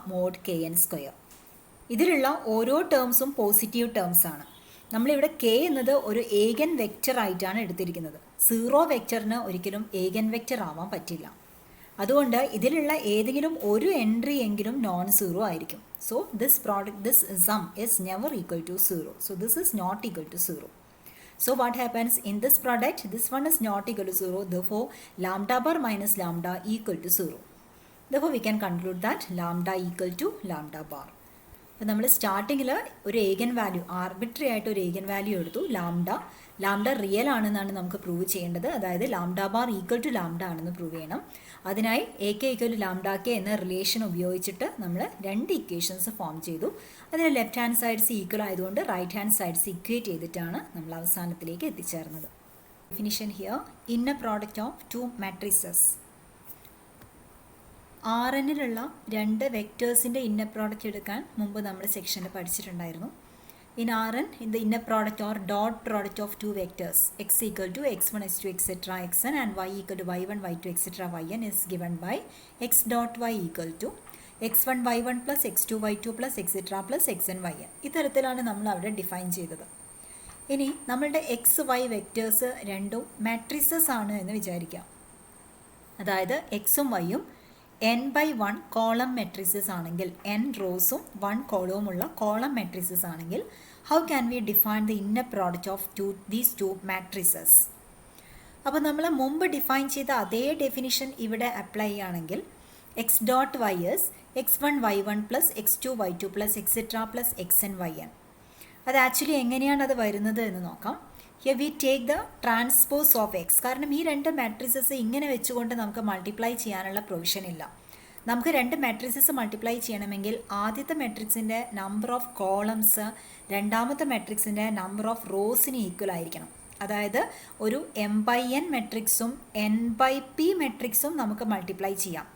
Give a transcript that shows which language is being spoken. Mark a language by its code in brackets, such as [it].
[ml] mod kn square. ഇതിലുള്ള ഓരോ ടേംസും positive terms ആണ്. നമ്മളിവിടെ k എന്നത് ഒരു ഏഗൻ വെക്റ്റർ ആയിട്ടാണ് എടുത്തിരിക്കുന്നത്. 0 വെക്റ്ററിന് ഒരിക്കലും ഏഗൻ വെക്റ്റർ ആവാൻ പറ്റില്ല. അതുകൊണ്ട് ഇതിലുള്ള ഏതെങ്കിലും ഒരു എൻട്രി എങ്കിലും നോൺ സീറോ ആയിരിക്കും. [en] So this sum is never equal to 0. So this is not equal to 0. So what happens in this product? This one is not equal to 0. Therefore lambda bar minus lambda equal to 0. Therefore we can conclude that lambda equal to lambda bar. [ml] അപ്പോൾ നമ്മൾ സ്റ്റാർട്ടിങ്ങിൽ ഒരു ഏഗൻ value, arbitrary ആയിട്ട് ഒരു ഏഗൻ value എടുത്തു, lambda real ആണെന്നാണ് നമുക്ക് prove ചെയ്യേണ്ടത്. അതായത് lambda bar equal to lambda ആണെന്ന് പ്രൂവ് ചെയ്യണം. അതിനായി AK equal to lambda K എന്ന റിലേഷൻ ഉപയോഗിച്ചിട്ട് നമ്മൾ രണ്ട് ഇക്വേഷൻസ് ഫോം ചെയ്തു. അതിന് ലെഫ്റ്റ് ഹാൻഡ് സൈഡ്സ് ഈക്വൽ ആയതുകൊണ്ട് റൈറ്റ് ഹാൻഡ് സൈഡ്സ് ഇക്വേറ്റ് ചെയ്തിട്ടാണ് നമ്മൾ അവസാനത്തിലേക്ക് എത്തിച്ചേർന്നത്. [en] Definition here, inner product of two matrices. [ml] Rnലുള്ള രണ്ട് വെക്റ്റേഴ്സിൻ്റെ ഇന്നർ പ്രോഡക്റ്റ് എടുക്കാൻ മുമ്പ് നമ്മൾ സെക്ഷനിൽ പഠിച്ചിട്ടുണ്ടായിരുന്നു. [en] In Rn, in the inner product or dot product of two vectors x equal to x1 x2 etc. xn and y equal to y1 y2 etc. yn is given by x dot y equal to x1 y1 plus x2 y2 plus etc. plus xn yn. [ml] ഇത്തരത്തിലാണ് നമ്മൾ അവിടെ define ചെയ്തത്. ഇനി നമ്മളുടെ X Y vectors രണ്ടും matrices ആണ് എന്ന് വിചാരിക്കാം. അതായത് എക്സും വൈയും n/1 കോളം മെട്രിസസ് ആണെങ്കിൽ, n റോസും 1 കോളവുമുള്ള കോളം മെട്രിസസ് ആണെങ്കിൽ, [en] How can we define the inner product of these two matrices? [ml] അപ്പോൾ നമ്മൾ മുമ്പ് ഡിഫൈൻ ചെയ്ത അതേ ഡെഫിനിഷൻ ഇവിടെ അപ്ലൈ ചെയ്യുകയാണെങ്കിൽ X dot Y S x1 y1 plus x2 y2 plus etcetera plus xn yn. അത് ആക്ച്വലി എങ്ങനെയാണ് അത് വരുന്നത് എന്ന് നോക്കാം. [en] Here we take the transpose of x. [ml] കാരണം ഈ രണ്ട് മാട്രിസസ് ഇങ്ങനെ വെച്ചുകൊണ്ട് നമുക്ക് മൾട്ടിപ്ലൈ ചെയ്യാനുള്ള പ്രൊവിഷൻ ഇല്ല. നമുക്ക് രണ്ട് മാട്രിസസ് മൾട്ടിപ്ലൈ ചെയ്യണമെങ്കിൽ ആദ്യത്തെ മാട്രിക്സിൻ്റെ നമ്പർ ഓഫ് കോളംസ് രണ്ടാമത്തെ മാട്രിക്സിൻ്റെ നമ്പർ ഓഫ് റോസിന് ഈക്വൽ ആയിരിക്കണം. അതായത് ഒരു m/n മെട്രിക്സും n/p മെട്രിക്സും നമുക്ക് മൾട്ടിപ്ലൈ ചെയ്യാം.